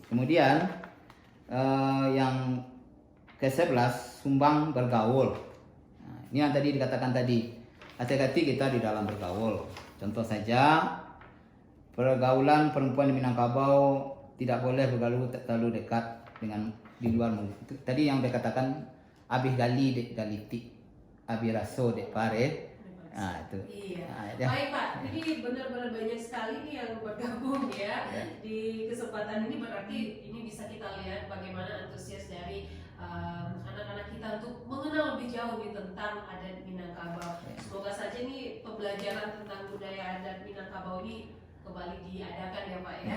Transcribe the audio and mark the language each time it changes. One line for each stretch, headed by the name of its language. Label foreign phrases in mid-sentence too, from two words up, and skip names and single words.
Indonesian: Kemudian yang ke-11 sumbang bergaul. Nah, ini yang tadi dikatakan tadi, hati-hati kita di dalam bergaul. Contoh saja pergaulan perempuan di Minangkabau tidak boleh bergaul terlalu dekat dengan di luar mulut. Tadi yang dikatakan
Minangkabau: abih gali dek galiti, abih raso dek pare.
Indonesian: Nah, itu. Iya. Baik Pak, ini benar-benar banyak sekali nih yang bergabung ya di kesempatan ini, berarti ini bisa kita lihat bagaimana antusias dari anak-anak kita untuk mengenal lebih jauh nih tentang adat Minangkabau. Semoga saja nih pembelajaran tentang budaya adat Minangkabau ini kembali diadakan ya Pak ya.